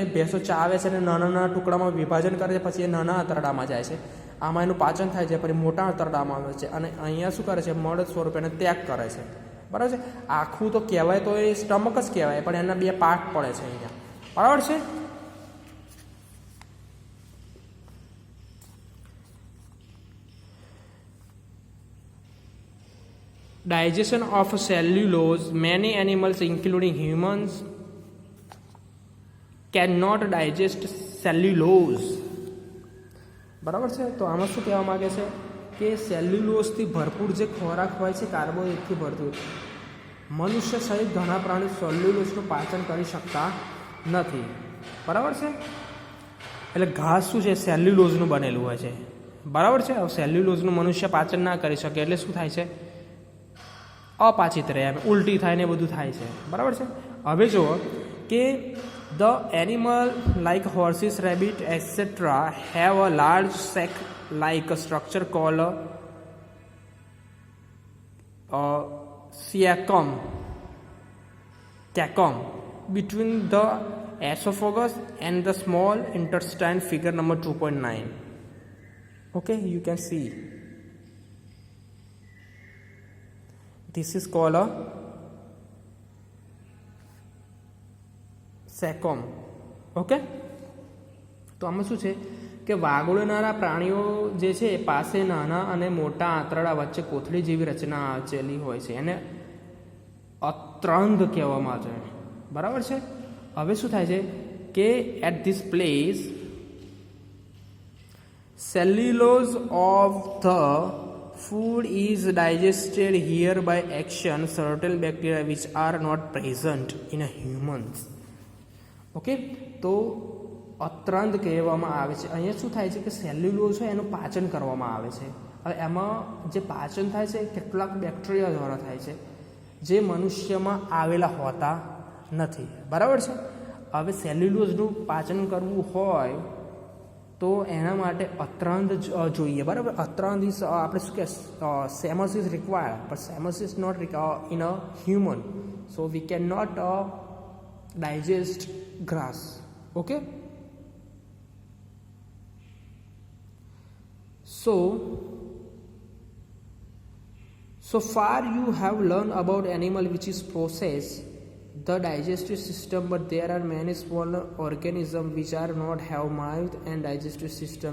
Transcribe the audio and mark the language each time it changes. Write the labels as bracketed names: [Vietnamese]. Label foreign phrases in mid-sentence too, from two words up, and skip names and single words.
[Gujarati] ભેંસો ચાવે છે અને નાના નાના ટુકડામાં વિભાજન કરે છે. પછી એ નાના આંતરડામાં જાય છે, આમાં એનું પાચન થાય છે, પછી મોટા આંતરડામાં આવે છે અને અહીંયા શું કરે છે? મળ સ્વરૂપે એને ત્યાગ કરે છે, બરાબર છે. આખું તો કહેવાય તો એ સ્ટમક જ કહેવાય, પણ એના બે પાર્ટ પડે છે અહીંયા, બરાબર છે. [English] Digestion of cellulose. Many animals, including humans, cannot digest cellulose. [Gujarati] બરાબર છે. તો આમાં શું કહેવા માગે છે કે સેલ્યુલોઝથી ભરપૂર જે ખોરાક હોય છે, કાર્બોહાઈડ્રેટથી ભરપૂર, મનુષ્ય સહિત ઘણા પ્રાણીઓ સેલ્યુલોઝનું પાચન કરી શકતા નથી, બરાબર છે. એટલે ઘાસ શું છે? સેલ્યુલોઝનું બનેલું હોય છે, બરાબર છે. હવે સેલ્યુલોઝનું મનુષ્ય પાચન ના કરી શકે એટલે શું થાય છે? અપાચિત રહે, એમ ઉલટી થાય ને બધું થાય છે, બરાબર છે. હવે જુઓ કે [English] the animal like horses, rabbit etcetera have a large sac like structure called caecum. cecum between the esophagus and the small intestine, figure number 2.9. Okay, you can see this is called a cecum. [Gujarati] Okay, તો આમાં શું છે કે વાગોળનારા પ્રાણીઓ જે છે એ પાસે નાના અને મોટા આંતરડા વચ્ચે કોથળી જેવી રચના આચેલી હોય છે, એને અત્રંધ કહેવામાં આવે છે. બરાબર છે. હવે શું થાય છે કે [English] at this place cellulose of the food is digested here by action certain bacteria which are not present in a humans. [Gujarati] ઓકે, તો અત્રાંત કહેવામાં આવે છે. અહીંયા શું થાય છે કે સેલ્યુલોઝ છે એનું પાચન કરવામાં આવે છે. હવે એમાં જે પાચન થાય છે કેટલાક બેક્ટેરિયા દ્વારા થાય છે જે મનુષ્યમાં આવેલા હોતા નથી. બરાબર છે. હવે સેલ્યુલોઝનું પાચન કરવું હોય તો એના માટે અત્રાંત જોઈએ. બરાબર. [English] અત્રાંત ઇઝ [Gujarati] આપણે શું કે [English] caecum is required, પણ caecum is not in a human, so we cannot digest grass. [Gujarati] ઓકે, [English] so far you have learned about animal which is process the digestive system, but there are many smaller organisms which are not have mouth and digestive system.